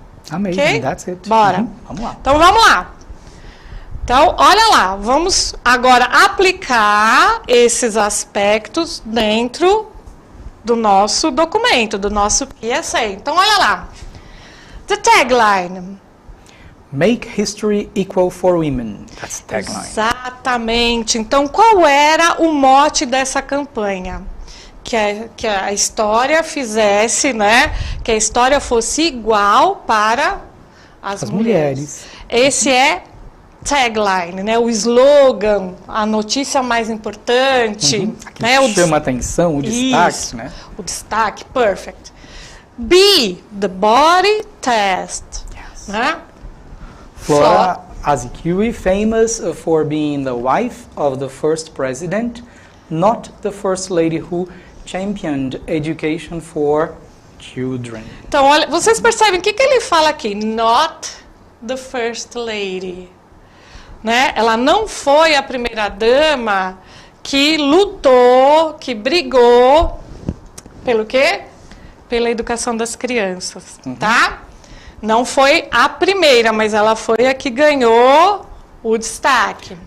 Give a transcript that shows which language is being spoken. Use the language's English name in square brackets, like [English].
[English] Amazing, okay? That's it. [Portuguese] Bora. Vamos lá. Então, vamos lá. Então, olha lá, vamos agora aplicar esses aspectos dentro do nosso documento, do nosso PSA. Então, olha lá. [English] The tagline. Make history equal for women. That's the tagline. [Portuguese] Exatamente. Então, qual era o mote dessa campanha? Que a história fizesse, né? Que a história fosse igual para as mulheres. Esse é tagline, né? O slogan, a notícia mais importante, né? O chama atenção, o destaque, isso, né? O destaque, [English] perfect. B, the body test, né? Flora Azikiwe, famous for being the wife of the first president, not the first lady who championed education for children. [Portuguese] Então, olha, vocês percebem o que ele fala aqui? [English] Not the first lady. [Portuguese] Né? Ela não foi a primeira dama que lutou, que brigou pelo quê? Pela educação das crianças, tá? Não foi a primeira, mas ela foi a que ganhou o destaque.